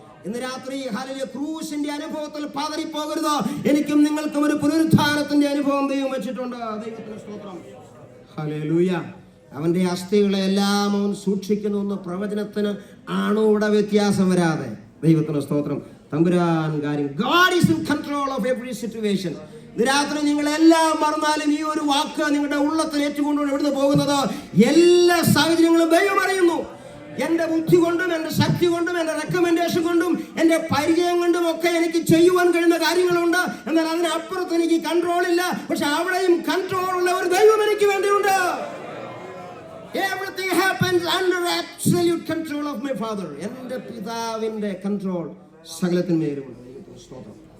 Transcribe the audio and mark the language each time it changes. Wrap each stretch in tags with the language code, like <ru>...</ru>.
<ml>ഇന്ന് രാത്രി ഹല്ലേലൂയ ക്രൂശിന്റെ അനുഭവത്തിൽ പതറിപ്പോകരുത്. എനിക്കും നിങ്ങൾക്കും ഒരു പുനരുത്ഥാനത്തിന്റെ അനുഭവം ദൈവം വെച്ചിട്ടുണ്ട്. ദൈവത്തിന് സ്തോത്രം. ഹല്ലേലൂയ. അവന്റെ അസ്ഥികളെ എല്ലാം അവൻ സൂക്ഷിക്കുന്നു എന്ന് പ്രവചനത്തിന് ആണോടെ വ്യത്യാസം വരാതെ. ദൈവത്തിന് സ്തോത്രം. തമ്പുരാൻ കാര്യം.</ml> <en>God is in control of every situation.</en> <ml>രാത്രി നിങ്ങളെല്ലാം മറന്നാലും ഈ ഒരു വാക്ക് നിങ്ങളുടെ ഉള്ളത്തിൽ ഏറ്റുകൊണ്ടുകൊണ്ട് എവിടുന്ന് പോകുന്നത്? എല്ലാ സാഹചര്യങ്ങളും ദൈവം അറിയുന്നു. എൻ്റെ ബുദ്ധി കൊണ്ടും എൻ്റെ ശക്തി കൊണ്ടും എൻ്റെ റെക്കമെൻഡേഷൻ കൊണ്ടും എൻ്റെ പരിചയം കൊണ്ടും ഒക്കെ എനിക്ക് ചെയ്യുവാൻ കഴിയുന്ന കാര്യങ്ങളുണ്ട്. എന്നാൽ അതിനപ്പുറത്ത് എനിക്ക് കൺട്രോൾ ഇല്ല. പക്ഷെ അവിടെയും കൺട്രോൾ ഉള്ള ഒരു ദൈവം എനിക്ക് വേണ്ടിയുണ്ട്.</ml> <en>Everything happens under absolute control of my father.</en> <ml>എൻ്റെ പിതാവിൻ്റെ കൺട്രോൾ സകലത്തിന്മേലുമുണ്ട്. സ്തോത്രം.</ml>